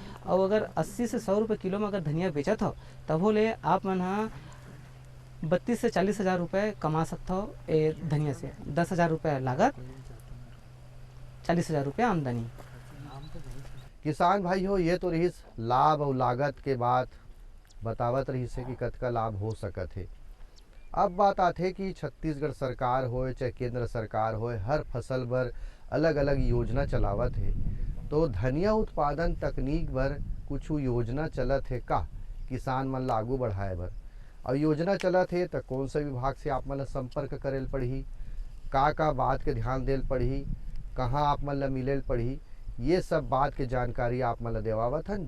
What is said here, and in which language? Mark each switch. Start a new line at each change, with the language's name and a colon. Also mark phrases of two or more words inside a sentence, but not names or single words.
Chhattisgarhi: और अगर 80 से 100 रुपये किलो में अगर धनिया बेचत हो तब बोले आप मन 32 से 40 हज़ार रुपये कमा सकते हो ए धनिया से। 10 हज़ार रुपये लागत, 40 हज़ार रुपये आमदनी। किसान भाई हो, ये तो रही लाभ और लागत के बात बतावत रही से कि कतका लाभ हो सकत है। अब बात आते कि छत्तीसगढ़ सरकार होए चाहे केंद्र सरकार होए, हर फसल बर अलग अलग योजना चलावत है। तो धनिया उत्पादन तकनीक बर कुछ योजना चलत है का किसान मन लागू बढ़ाए बर, और योजना चलत है तो कौन सा विभाग से आप मन संपर्क करेल पड़ही, का बात के ध्यान देल पड़ही, कहाँ आप मन ला मिलेल पड़ही, ये सब बात के जानकारी आप मन ला देवावत हन।